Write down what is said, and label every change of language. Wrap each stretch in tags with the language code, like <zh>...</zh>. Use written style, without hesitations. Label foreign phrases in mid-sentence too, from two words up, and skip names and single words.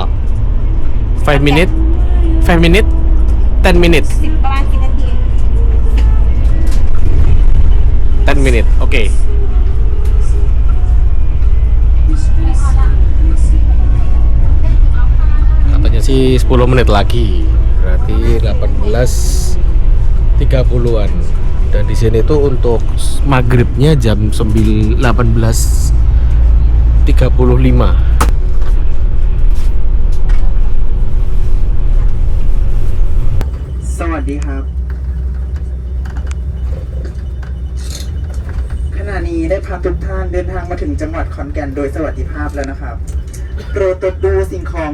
<en>5 minutes? 5 minutes? 10 minutes? 10 minutes, oke. Okay.</en> <id>Katanya sih 10 menit lagi, berarti 18.30-an. Dan di sini tuh untuk maghribnya jam 18.35.</id> <th>Sawadee. ขณะนี้ได้พาทุกท่านเดินทางมาถึงจังหวัดขอนแก่นโดยสวัสดิภาพแล้วนะครับ โปรดตรวจดูสิ่งของ</th>